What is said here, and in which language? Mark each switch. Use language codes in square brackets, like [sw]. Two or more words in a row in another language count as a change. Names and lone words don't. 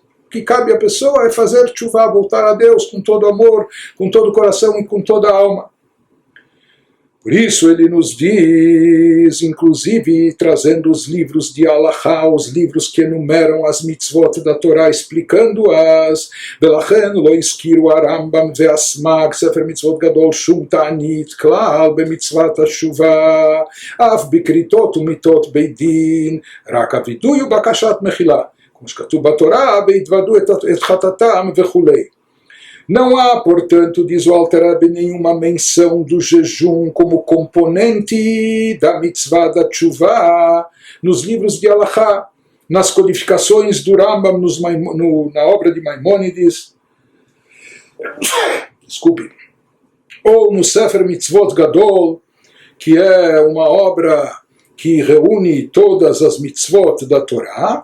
[pt] O que cabe à pessoa é fazer teshuvah, voltar a Deus com todo amor, com todo o coração e com toda a alma. Por isso ele nos diz, inclusive trazendo os livros de Halachá, os livros que enumeram as mitzvot da Torá, explicando-as, [he] ולכן לא הזכירו הרמב"ם והסמ"ג, ספר מצוות גדול שום תענית, כלל במצוות תשובה, אף בכריתות ומיתות בית דין, רק הוידוי ובקשת מחילה. Como שכתוב בתורה, והתוודו את חטאתם וכולי. [pt] Não há, portanto, diz o Alter Rebbe, nenhuma menção do jejum como componente da mitzvah da teshuvah nos livros de Halachá, nas codificações do Rambam, na obra de Maimônides, desculpe, ou no Sefer Mitzvot Gadol, que é uma obra que reúne todas as mitzvot da Torá.